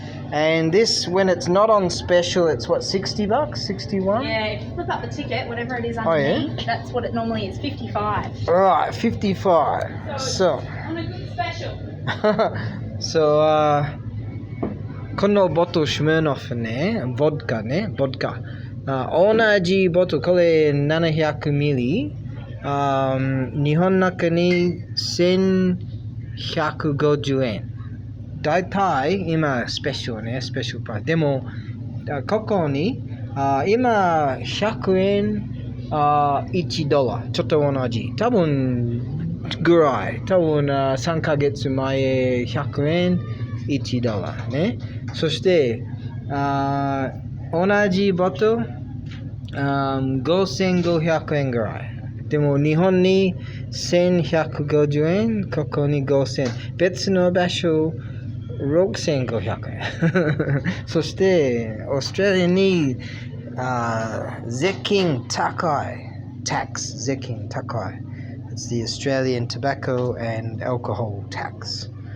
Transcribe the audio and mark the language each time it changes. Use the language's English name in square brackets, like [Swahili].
[English] And this, when it's not on special, it's what, $60, 61? Yeah, if you flip up the ticket, whatever it is Oh, yeah? underneath, that's what it normally is, 55. Right, 55. So. On a good special. [Japanese] So, このボトルシュメノフね、ボッカね、ボッカ。同じボトル、これ700ミリ。日本の中に1150円。だいたい今スペシャルね、スペシャルプライス。でも、ここに今100円1ドル。ちょっと同じ。多分ぐらい。多分3ヶ月前100円1ドルね。そして同じボトル5500円ぐらい。でも日本に1150円、ここに5000。別の場所6500円。そしてオーストラリアに税金高い。 tax 税金高い。 [English] It's the Australian tobacco and alcohol tax.